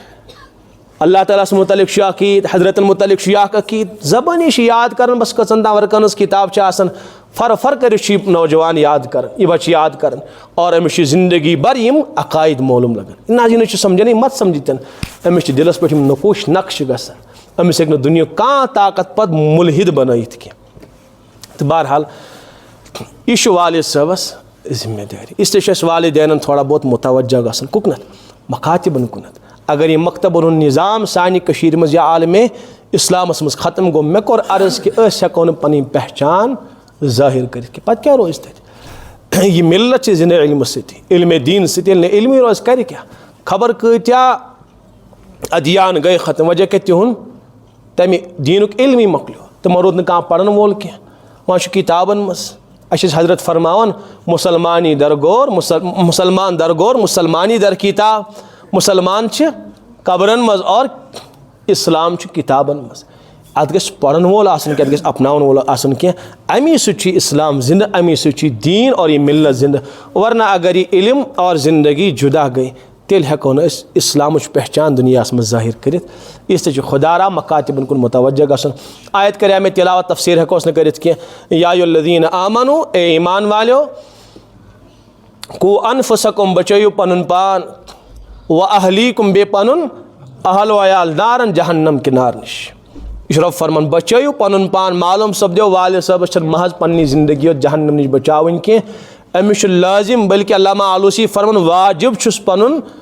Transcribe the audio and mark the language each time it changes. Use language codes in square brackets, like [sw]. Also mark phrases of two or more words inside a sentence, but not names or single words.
[ks] اللہ تعالیٰ ہس متعلق چھُ عقیٖد حضرتن متعلق چھُ یہِ اکھ عقیٖد زبٲنی چھِ یاد کران بس کٔژن تام ورقن ہٕنٛز کِتاب چھِ آسان فر کٔرِتھ چھُ یہِ نوجوان یاد کران یہِ بچہِ یاد کران اور أمِس چھِ [ur] زندگی بھر [ks] یِم عقایِد معلوٗم لگان نہ یہِ نہٕ چھُ سمجھان مت سمجھی تن أمِس چھِ دِلس پٮ۪ٹھ یِم نقوش نقشہٕ گژھان أمِس ہیٚکہِ نہٕ دُنیہُک کانٛہہ طاقت پتہٕ مُلحد بنٲیِتھ کینٛہہ تہٕ بہرحال یہِ چھُ والد صٲبس ذمہ دٲری [ur] اس لیے [ks] چھُ اَسہِ والدینن [ur] تھوڑا بہت [ks] متوجہ گژھُن کُکنتھ مکاتبن کُنتھ اگر یہِ مکتبن ہُنٛد نظام سانہِ کٔشیٖرِ منٛز یا عالمِ اسلامس منٛز ختم گوٚو مےٚ کوٚر عرض کہِ أسۍ ہٮ۪کو نہٕ پنٕنۍ پہچان ظٲہر کٔرِتھ کینٛہہ پتہٕ کیٛاہ روزِ تتہِ یہِ ملت چھِ زندٕ علمہٕ سۭتی علمِ دیٖن سۭتۍ ییٚلہِ نہٕ علمٕے روزِ کرِ کیٛاہ خبر کۭتیاہ ادیان گٔے ختم وجہ کیٛاہ تِہُنٛد تمہِ دیٖنُک علمٕے مۄکلیو تِمن روٗد نہٕ کانٛہہ پرن وول کینٛہہ وۄنۍ چھُ کِتابن منٛز اَسہِ ٲسۍ حضرت فرماوان [fa] مُسلمانی درگور مُسلمان درگور مُسلمانی در کتاب [ks] مُسلمان چھِ قبرن منٛز اور اسلام چھُ کِتابن منٛز اتھ گژھِ پرن وول آسُن کینٛہہ اتھ گژھِ اپناون وول آسُن کینٛہہ امی سۭتۍ چھُ اسلام زندٕ امی سۭتۍ چھُ دیٖن اور یہِ ملت زندٕ ورنہ اگر یہِ علم اور زندگی جدا گٔے تیٚلہِ ہٮ۪کو نہٕ أسۍ اسلامٕچ پہچان دُنیاہس منٛز ظٲہر کٔرِتھ [ur] اس لیے [ks] چھُ خۄدا را مکاتبن کُن متوجہ گژھُن آیت کرے مےٚ تلاوت تفسیٖر ہٮ۪کوس نہٕ کٔرِتھ کینٛہہ [ar] یا الذیٖنَ آمنوٗ [ks] اے ایمان والیو [ar] قُو انفسکم [ks] بچٲیِو پنُن پان [ar] و اہلیکم [ks] بیٚیہِ پنُن اہل و عیال نارن جہنم کہِ نارٕ نِش یہِ چھُ رۄب فرمان بچٲیِو پنُن پان معلوٗم سپدیو والد صٲبس چھنہٕ محض پننہِ زندگی یوت جہنم نِش بچاوٕنۍ کینٛہہ أمِس چھُ لٲزم بلکہِ علامہ آلوسی فرمان واجب چھُس پنُن